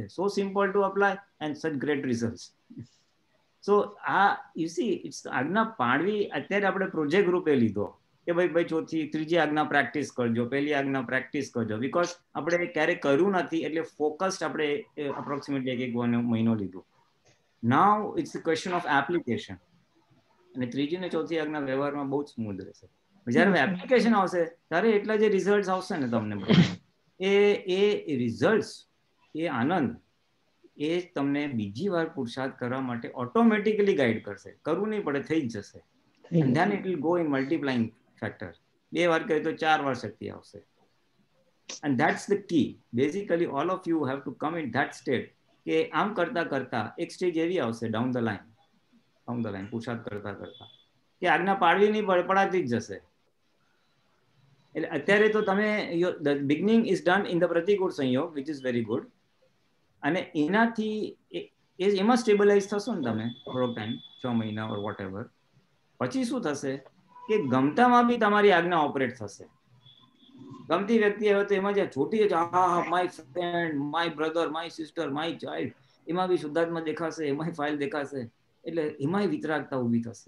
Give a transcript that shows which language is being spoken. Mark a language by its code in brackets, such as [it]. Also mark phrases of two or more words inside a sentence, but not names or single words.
[gu] જાય [en] so simple to apply and such great result so [gu] આ [en] you see it's [gu] આજ્ઞા પાડવી અત્યારે આપણે પ્રોજેક્ટ રૂપે લીધો કે ભાઈ ત્રીજી આજ્ઞા પ્રેક્ટિસ કરજો પહેલી આજ્ઞા પ્રેક્ટિસ કરજો બીકોઝ આપણે ક્યારેય કર્યું નથી એટલે ફોકસ્ડ આપણે અપ્રોક્સિમેટલી એક મહિનો લીધો [en] now it's a question of application [gu] અને ત્રીજી ને ચોથી આજ્ઞા વ્યવહારમાં બહુ જ સ્મૂથ રહેશે જયારે એપ્લિકેશન આવશે ત્યારે એટલા જે રિઝલ્ટ આવશે ને તમને એ રિઝલ્ટ એ આનંદ એ તમને બીજી વાર પુરુષાર્થ કરવા માટે [en] automatically guide [gu] કરશે કરવું નહીં પડે થઈ જ જશે [en] and then it will go in multiplying factor [gu] 2 વાર કહે તો 4 વાર શક્તિ આવશે [en] and that's the key basically all of you have to come in that state [gu] કે આમ કરતા એક સ્ટેજ એવી આવશે [en] down the line [gu] પુરુષાર્થ કરતા કે આજ્ઞા પાડવી નહીં પડે પડાતી જ જશે એટલે અત્યારે તો તમે [en] the beginning is done in the [gu] પ્રતિકૂળ સંયોગ [en] which is very good [gu] અને એનાથી એમાં સ્ટેબલાઇઝ થશો ને તમે થોડોક ટાઈમ 6 મહિના [en] or whatever, [gu] પછી શું થશે કે ગમતામાં બી તમારી આજ્ઞા ઓપરેટ થશે. ગમતી વ્યક્તિ હવે તો એમાં જે છોટી [en] my friend, my brother, my sister, my child, [gu] એમાં બી શુદ્ધાત્મા દેખાશે, એમાંય ફાઇલ દેખાશે, એટલે એમાંય વિતરાગતા ઊભી થશે.